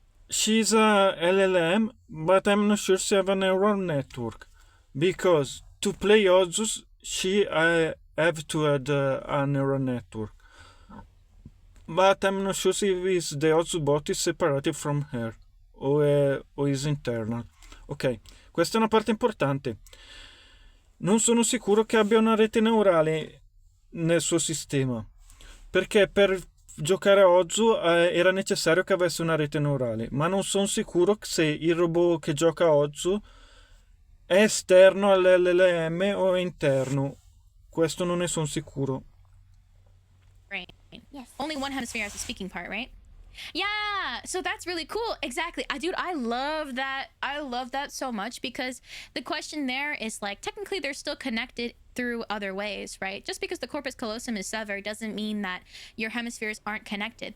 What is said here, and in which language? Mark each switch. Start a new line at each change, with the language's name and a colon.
English: She's a LLM, but I'm not sure she have a neural network because to play Ozus, she have to add a neural network. But I'm not sure if the Ozu bot is separated from her or is internal.
Italian: Ok, questa è una parte importante. Non sono sicuro che abbia una rete neurale nel suo sistema, perché per giocare a Ozu era necessario che avesse una rete neurale, ma non sono sicuro se il robot che gioca a Ozu è esterno all'LLM o è interno. Questo non ne sono sicuro.
English: Right. Yes. Only one hemisphere has the speaking part, right? Yeah, so that's really cool. Exactly. Dude, I love that. I love that so much because the question there is like, technically they're still connected through other ways, right? Just because the corpus callosum is severed doesn't mean that your hemispheres aren't connected.